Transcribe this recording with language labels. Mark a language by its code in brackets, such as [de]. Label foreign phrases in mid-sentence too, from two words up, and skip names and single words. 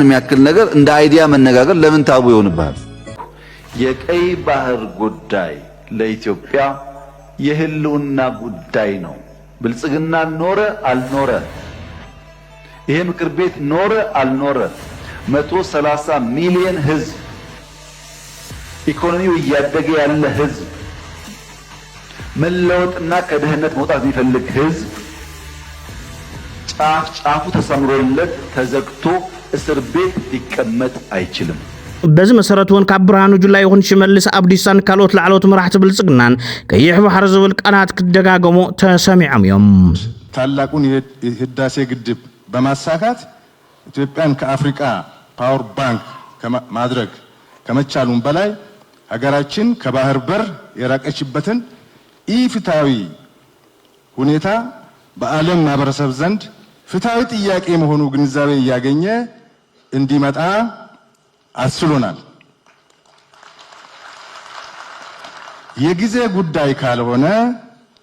[am] የሚያክል ነገር እንደ አይዲያ መነጋገር ለምን ታቡ ይሆንብሃል የቀይ ባህር ጉዳይ ለኢትዮጵያ የህልውና ጉዳይ ነው ብልጽግና ኖረ አልኖረ ይሄ ምክር ቤት ኖረ አልኖረ 130 ሚሊዮን ህዝብ ኢኮኖሚው እያደገ ያለ ህዝብ መለወጥና ከድህነት መውጣት የሚፈልግ ህዝብ ጫፉ ተሰምሮለት ተዘግቶ እስር ቤት ሊቀመጥ አይችልም [ti] በዚ መሰረቱን ካብ ብርሃኑ ጁላ ይኹን ሽመልስ አብዲሳን ካልኦት ላዕሎት መራሕቲ ብልጽግናን ቀይሕ ባሕሪ ዝብል ቃላት ክደጋገሙ ተሰሚዖም እዮም [am] ታላቁን ህዳሴ ግድብ በማሳካት ኢትዮጵያን ከአፍሪካ [en] power bank [am] ማድረግ ከመቻሉም በላይ ሀገራችን ከባህር በር የራቀችበትን ኢፍትሃዊ ሁኔታ በዓለም ማህበረሰብ ዘንድ ፍትሃዊ ጥያቄ መሆኑ ግንዛቤ ያገኘ እንዲመጣ አስችሎናል የጊዜ ጉዳይ ካልሆነ